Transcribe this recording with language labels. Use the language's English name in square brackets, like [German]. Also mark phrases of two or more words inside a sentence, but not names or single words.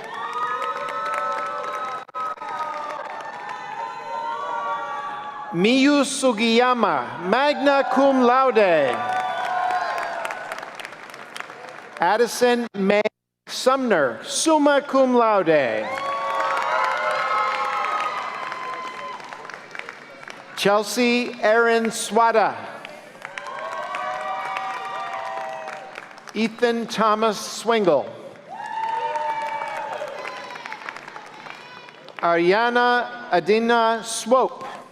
[English] Miyu Sugiyama, [Latin] magna cum laude. [English] Addison May Sumner, [Latin] summa cum laude. [English] Chelsea Erin Swada. Ethan Thomas Swingle. Ariana Adina Swope.